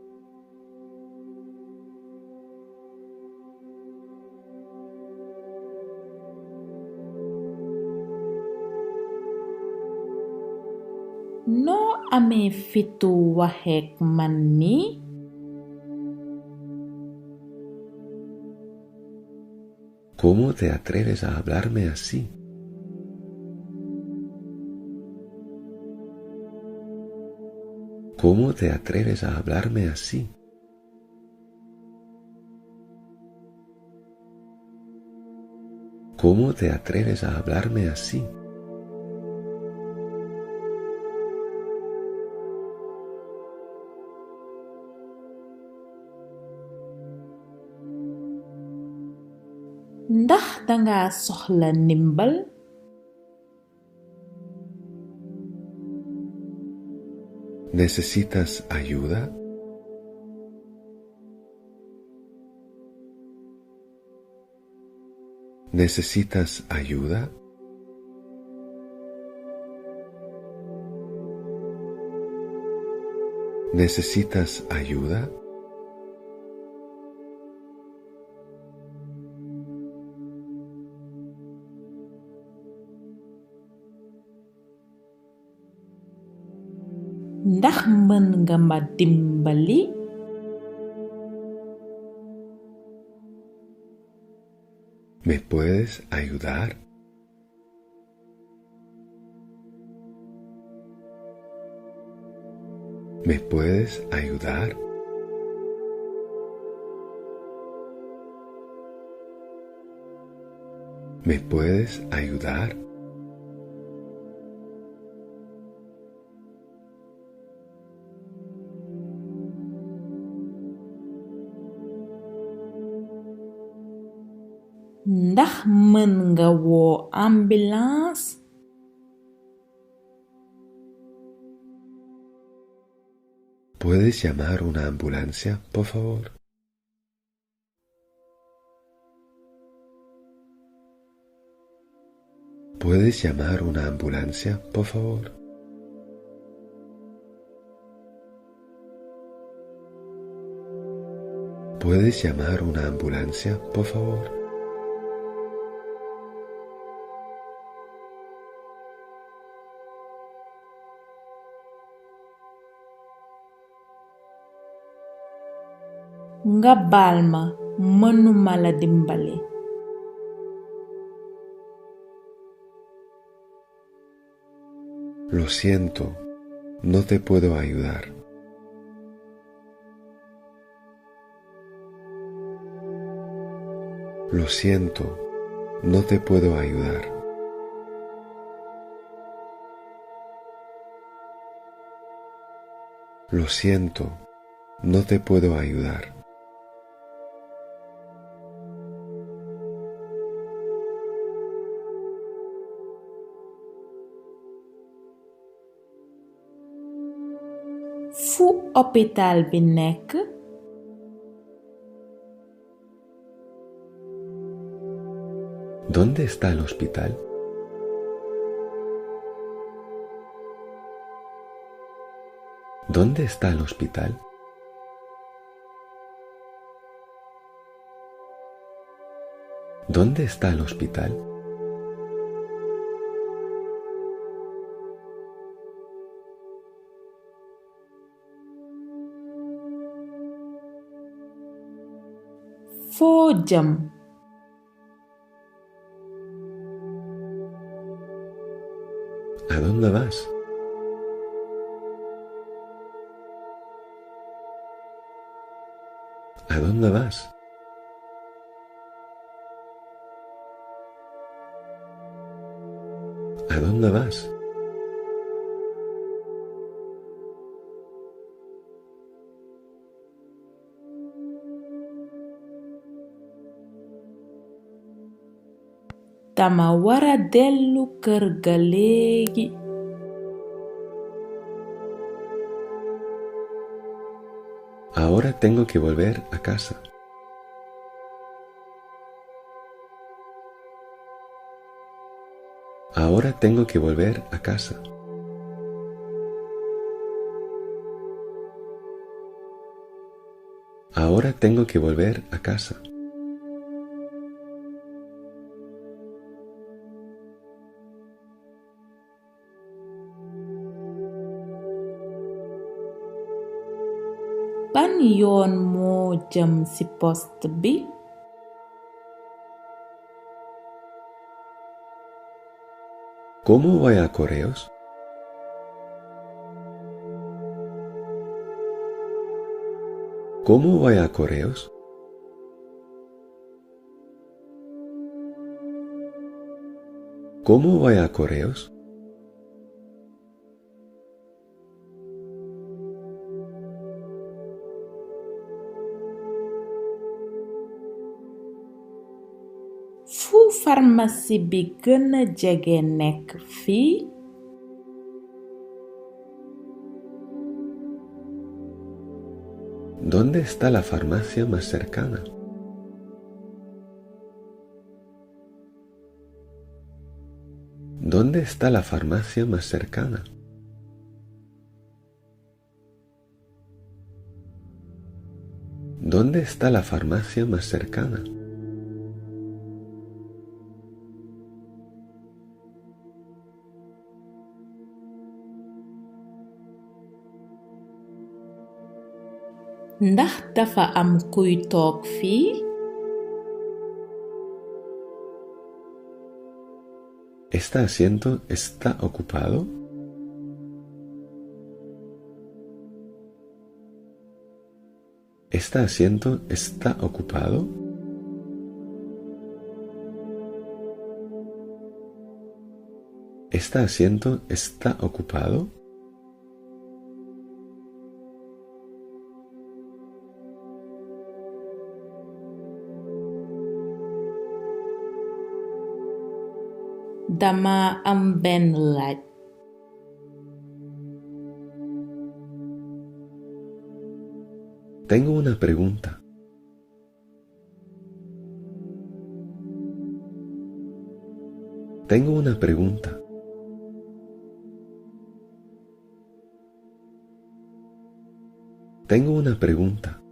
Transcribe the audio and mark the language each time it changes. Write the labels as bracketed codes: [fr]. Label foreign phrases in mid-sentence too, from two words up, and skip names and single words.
[wo] Noo amee fitu waxeek man nii? [es] ¿Cómo te atreves a hablarme así? ¿Cómo te atreves a hablarme así? ¿Cómo te atreves a hablarme así? [wo] Ndax danga soxla ndimbal? [es] ¿Necesitas ayuda? ¿Necesitas ayuda? ¿Necesitas ayuda? [wo] Ndax mën nga ma dimbali? [es] ¿Me puedes ayudar? ¿Me puedes ayudar? ¿Me puedes ayudar? [wo] Ndax mën nga woo ambulance? [es] ¿Puedes llamar una ambulancia, por favor? ¿Puedes llamar una ambulancia, por favor? ¿Puedes llamar una ambulancia, por favor? [wo] Nga baal ma, mënuma la dimbali. [es] Lo siento, no te puedo ayudar. Lo siento, no te puedo ayudar. Lo siento, no te puedo ayudar. [wo] Fu hôpital bi nekk? [es] ¿Dónde está el hospital? ¿Dónde está el hospital? ¿Dónde está el hospital? [wo] Foo jëm? [es] ¿A dónde vas? ¿A dónde vas? ¿A dónde vas? [wo] Dama wara dellu kër ga léegi. [es] Ahora tengo que volver a casa. Ahora tengo que volver a casa. Ahora tengo que volver a casa. [wo] Ban yoon moo jëm ci poste bi? [es] ¿Cómo voy a correos? ¿Cómo voy a correos? ¿Cómo voy a correos? [wo] Fu pharmacie bi gëna jege nekk fii? [es] ¿Dónde está la farmacia más cercana? ¿Dónde está la farmacia más cercana? ¿Dónde está la farmacia más cercana? [wo] Ndax dafa am kuy toog fii? [es] ¿Este asiento está ocupado? ¿Este asiento está ocupado? ¿Este asiento está ocupado? [wo] Dama am benn laaj. [es] Tengo una pregunta. Tengo una pregunta. Tengo una pregunta.